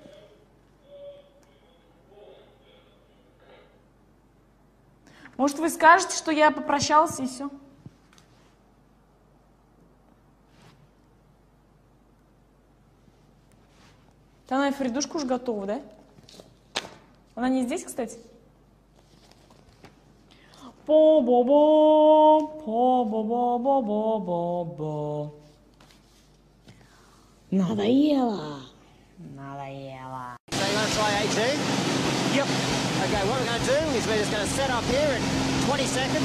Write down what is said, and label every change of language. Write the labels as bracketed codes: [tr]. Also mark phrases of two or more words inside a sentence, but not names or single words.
[ru] Может, вы скажете, что я попрощался и все? Она и Фридушка уже готова, да? Она не здесь, кстати? По-бо-бо, по-бо-бо-бо-бо-бо. Надоело. Надоело. [en] So you want to try 18? Yep. Okay, what we're going to do is we're just going to set up here in 20 seconds.